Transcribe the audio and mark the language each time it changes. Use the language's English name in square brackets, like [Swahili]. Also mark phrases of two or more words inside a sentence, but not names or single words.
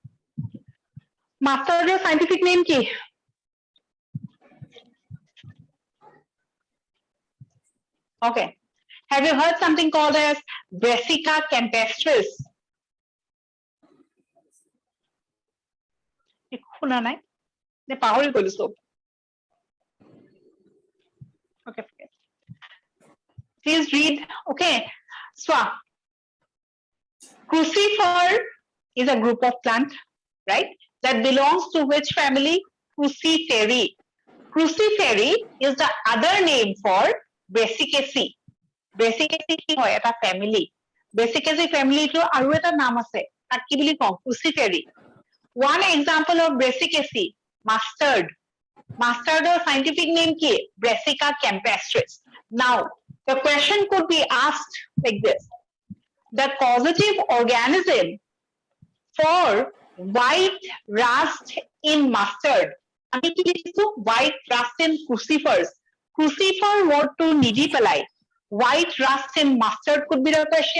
[English] Mustard your scientific name ki? Okay. Have you heard something called as Brassica campestris? [Assamese] শুনা নাই নে পাহৰি গলো সব [English] okay please read okay [Assamese] Swa [English] crucifer is a group of plant right that belongs to which family cruciferae cruciferae is the other name for Brassicaceae Brassicaceae [Assamese] কি হয় এটা [English] family Brassicaceae family to [Assamese] আৰু এটা নাম আছে তাক কি বুলি কওঁ [English] cruciferae One example of Brassicaceae, mustard. Mustard or scientific name ki Brassica campestris. Now, the question could be asked like this. The causative organism for white rust in mustard. White rust in crucifers. Crucifer word [Assamese] তো নিদি পেলাই. [English] White rust in mustard could be the question.